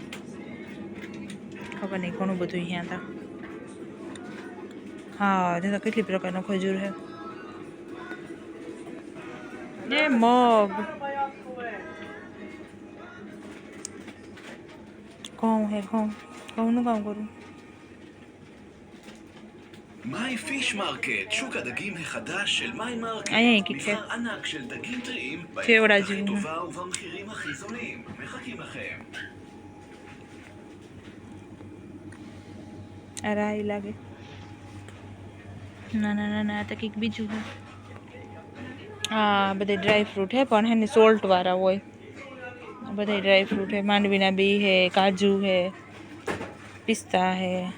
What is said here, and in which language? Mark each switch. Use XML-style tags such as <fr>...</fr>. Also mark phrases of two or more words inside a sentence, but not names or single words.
<gu>ખબર નહીં ઘણું બધું અહીંયા હતા. હા તો કેટલી પ્રકારનો ખજૂર હે. એ મગ, ઘઉં હે ઘઉં. ઘઉંનું કામ કરું.</gu> <he>מאי פיש מרקט, שוק הדגים החדש של מאי מרקט. מגוון ענק של דגים טריים באיכות הכי טובה ובמחירים הכי זולים. מחכים לכם.</he> <gu>અરાઈ લાગે. ના ના ના ના, તો કંઈક બીજું હે. હા બધે</gu> <en>dry fruit</en> <gu>હે, પણ હે ને સોલ્ટ વાળા હોય. બધા</gu> <en>dry fruit</en> <gu>હે. માંડવીના બી હે, કાજુ હે, પિસ્તા હે.</gu>